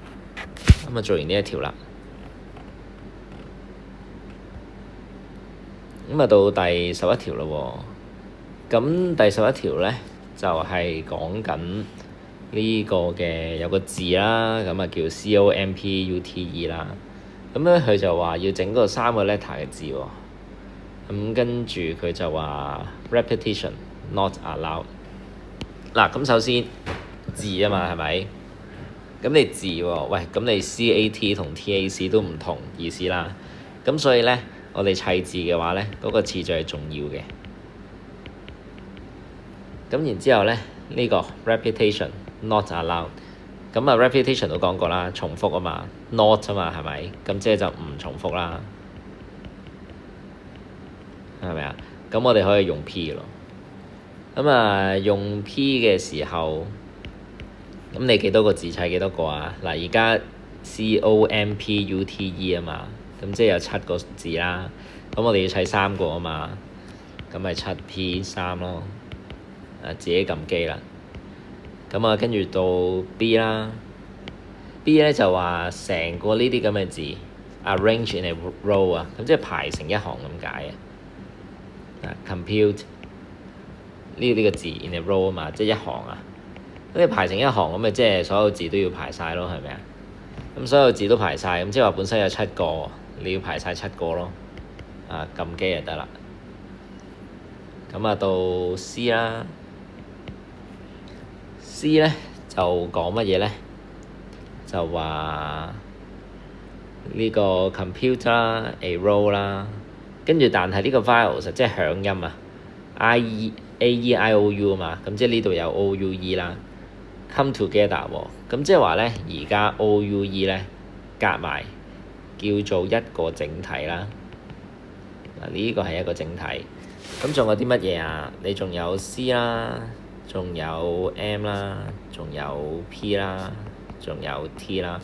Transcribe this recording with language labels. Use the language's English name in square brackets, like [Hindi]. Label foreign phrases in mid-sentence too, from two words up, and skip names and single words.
[Cantonese] 咁啊做完呢一條啦，咁啊到第11條咯喎。咁第11條呢，就係講緊呢個嘅有個字啦，咁啊叫 COMPUTE 啦。咁咧佢就話要整個3個 letter 嘅字喎。咁跟住佢就話 [English] repetition not allowed。 [Cantonese] 嗱，咁首先字啊嘛係咪？咁你字喎，喂，咁你 CAT 同 TAC 都唔同意思啦。咁所以呢，我哋砌字嘅話呢，嗰個次序係重要嘅。咁然之後呢，呢個 [English] repetition not allowed。 [Cantonese] 咁啊 repetition 都講過啦，重複啊嘛 ，not 啊嘛係咪？咁即係就唔重複啦，係咪啊？咁我哋可以用 P 咯。咁啊用 P 嘅時候，咁你幾多個字砌幾多個啊？嗱而家 COMPUTE 啊嘛，咁即係有7個字啦。咁我哋要砌3個啊嘛，咁咪7P3咯。自己撳機啦。咁啊跟住到 B 啦，B 咧就話成個呢啲咁嘅字 [English] arrange in a row [Cantonese] 啊，咁即係排成一行咁解啊。compute 呢個字 [English] in a row [Cantonese] 啊嘛，即係一行啊。咁你排成一行咁咪即係所有字都要排晒咯，係咪啊？咁所有字都排晒，咁即係話本身有7個，你要排晒7個咯。撳機就得啦。咁啊到 C 啦。C 咧就講乜嘢咧？就話呢個 computer 啦 [English] a row [Cantonese] 啦，跟住但係呢個 vowels 即係響音啊 ，A E I O U 啊嘛，咁即係呢度有 O U E 啦 ， [English] come together [Cantonese] 喎，咁即係話咧而家 O U E 咧夾埋叫做一個整體啦。嗱呢個係一個整體，咁仲有啲乜嘢啊？你仲有 C 啦。仲有 M 啦，仲有 P 啦，仲有 T 啦。